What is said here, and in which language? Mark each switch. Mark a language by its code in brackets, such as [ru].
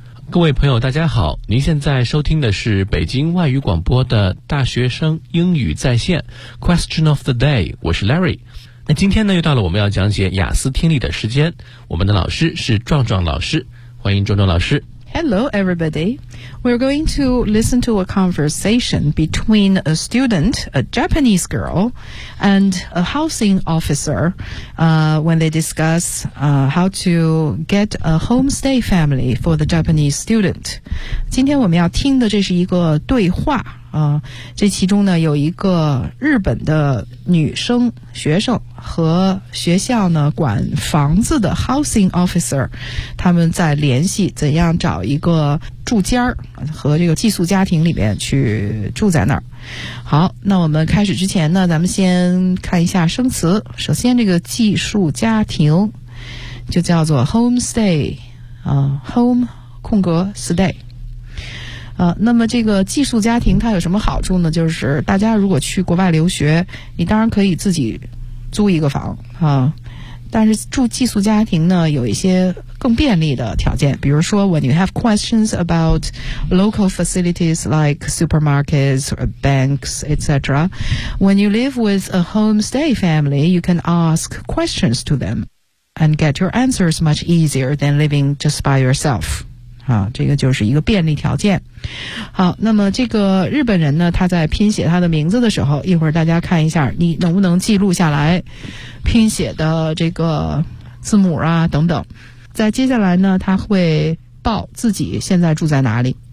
[zh] 各位朋友大家好，您现在收听的是北京外语广播的大学生英语在线 Question of the Day， 我是 Larry。那今天呢又到了我们要讲解雅思听力的时间，我们的老师是壮壮老师，欢迎壮壮老师。 [en] Hello everybody， We're going to listen to a conversation between a student, a Japanese girl, and a housing officer, when they discuss, how to get a homestay family for the Japanese student. [zh] 今天我们要听的这是一个对话，这其中呢有一个日本的女生学生和学校呢管房子的 housing officer， 他们在联系怎样找一个住家和这个寄宿家庭里面去住在那儿。好，那我们开始之前呢，咱们先看一下生词。首先这个寄宿家庭就叫做 homestay， home 空格 stay。那么这个寄宿家庭它有什么好处呢？就是大家如果去国外留学，你当然可以自己租一个房啊，但是住寄宿家庭呢有一些更便利的条件，比如说 [en] when you have questions about local facilities like supermarkets or banks etc. When you live with a homestay family, you can ask questions to them and get your answers much easier than living just by yourself. [zh] 这个就是一个便利条件。好，那么这个日本人呢，他在拼写他的名字的时候，一会儿大家看一下你能不能记录下来拼写的这个字母啊等等。在接下来呢，他会报自己现在住在哪里。